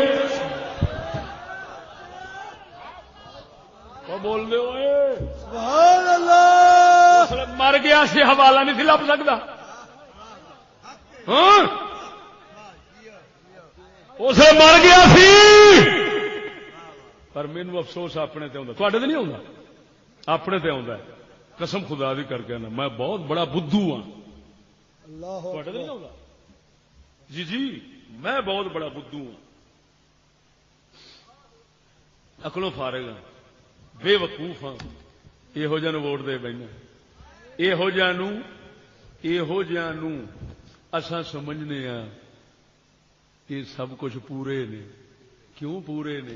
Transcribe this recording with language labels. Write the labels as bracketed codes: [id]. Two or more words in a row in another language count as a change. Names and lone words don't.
[pa] بول دے ہوئے [ar] سبحان اللہ، [pa] مر گیا سی حوالہ نہیں سی لب سکتا، اسے مر گیا سی، پر مینو افسوس اپنے تے ہوندا، تواڈے تے نہیں ہوندا، اپنے تے ہوندا ہے، قسم خدا دی کر کے نا میں بہت بڑا بدھو ہاں، تواڈے تے نہیں ہوندا جی جی، میں بہت بڑا بدھو ہاں، عقلوں فارغ ہاں، بے وقوف ہاں، یہو جہاں ووٹ دے بہنا، یہو جہاں اساں سمجھنے ہاں یہ سب کچھ پورے نے، کیوں پورے نے؟